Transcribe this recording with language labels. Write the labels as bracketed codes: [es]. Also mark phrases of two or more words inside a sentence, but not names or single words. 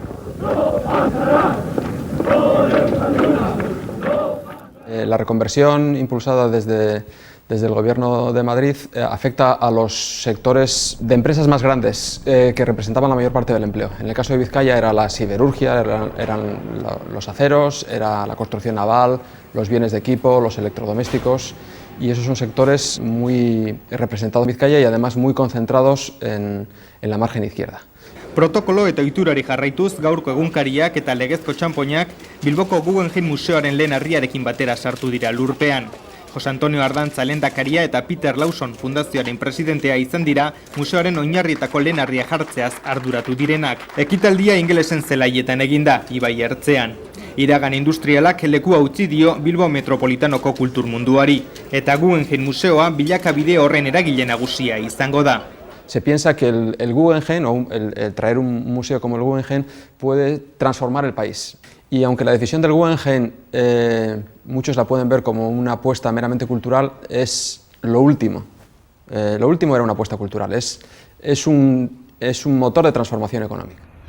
[es] La reconversión impulsada desde el Gobierno de Madrid afecta a los sectores de empresas más grandes que representaban la mayor parte del empleo. En el caso de Vizcaya era la siderurgia, eran los aceros, era la construcción naval, los bienes de equipo, los electrodomésticos, y esos son sectores muy representados en Vizcaya y además muy concentrados en la margen izquierda. [eu] Protokolo eta ohiturari jarraituz gaurko egunkariak eta legezko txanpoinak Bilboko Guggenheim Museoaren lehen harriarekin batera sartu dira lurpean. Jose Antonio Ardantza lehendakaria eta Peter Lawson fundazioaren presidentea izan dira museoaren oinarrietako lehen harria jartzeaz arduratu direnak. Ekitaldia ingelesen zelaietan eginda, Ibai ertzean. Iragan industrialak lekua utzi dio Bilbao metropolitanoko kultur munduari, eta Guggenheim Museoa bilakabide horren eragile nagusia izango da. [es] Se piensa que el Guggenheim, o el traer un museo como el Guggenheim, puede transformar el país. Y aunque la decisión del Guggenheim, muchos la pueden ver como una apuesta meramente cultural, es lo último. Lo último era una apuesta cultural, es un motor de transformación económica.